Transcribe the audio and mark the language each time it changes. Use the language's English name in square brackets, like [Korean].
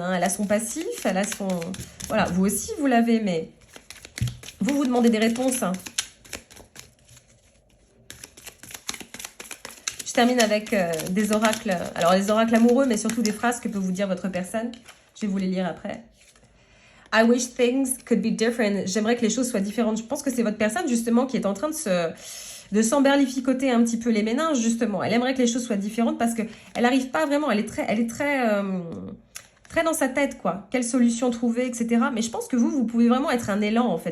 [French] Hein. Elle a son passif, elle a son. Voilà, vous aussi vous l'avez, mais vous demandez des réponses. Hein. Je termine avec des oracles. Alors, les oracles amoureux, mais surtout des phrases que peut vous dire votre personne. Je vais vous les lire après. [English] I wish things could be different. [French] J'aimerais que les choses soient différentes. Je pense que c'est votre personne, justement, qui est en train de s'emberlificoter un petit peu les méninges, justement. Elle aimerait que les choses soient différentes parce qu'elle n'arrive pas vraiment. Elle est très dans sa tête, quoi. Quelle solution trouver, etc. Mais je pense que vous pouvez vraiment être un élan, en fait.